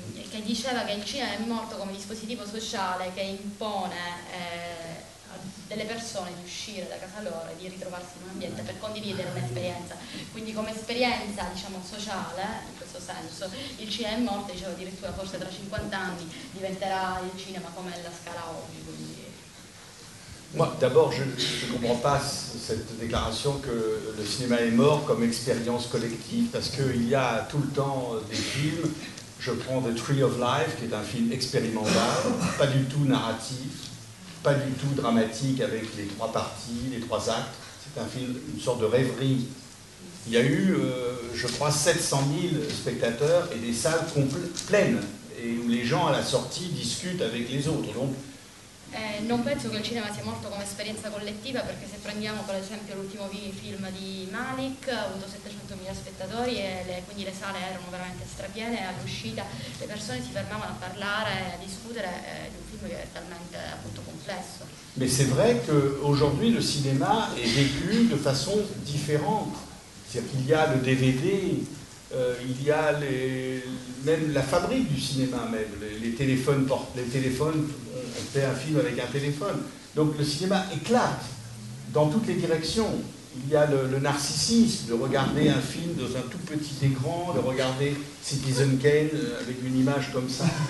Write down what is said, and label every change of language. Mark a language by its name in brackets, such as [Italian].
[Italian] Che diceva che il cinema è morto come dispositivo sociale che impone a delle persone di uscire da casa loro e di ritrovarsi in un ambiente per condividere un'esperienza. Quindi come esperienza, diciamo, sociale, in questo senso, il cinema è morto, dicevo, addirittura forse tra 50 anni diventerà il cinema come la Scala oggi. Quindi... [French] Moi, d'abord, je ne comprends pas cette déclaration que le cinéma est mort comme expérience collective, parce qu'il y a tout le temps des films. Je prends The Tree of Life, qui est un film expérimental, pas du tout narratif, pas du tout dramatique avec les 3 parties, les 3 actes. C'est un film, une sorte de rêverie. Il y a eu, je crois, 700 000 spectateurs et des salles pleines, et où les gens à la sortie discutent avec les autres. Donc, [Italian] non penso che il cinema sia morto come esperienza collettiva, perché se prendiamo per esempio l'ultimo film di Malik ha avuto 700.000 spettatori e quindi le sale erano veramente strapiene, e all'uscita le persone si fermavano a parlare, a discutere di un film che è talmente appunto complesso. [French] Mais c'est vrai qu'aujourd'hui le cinéma est vécu de façon différente. C'est-à-dire qu'il y a le DVD, il y a même la fabrique du cinéma, même les téléphones, on fait un film avec un téléphone. Donc le cinéma éclate dans toutes les directions. Il y a le narcissisme de regarder un film dans un tout petit écran, de regarder Citizen Kane avec une image comme ça.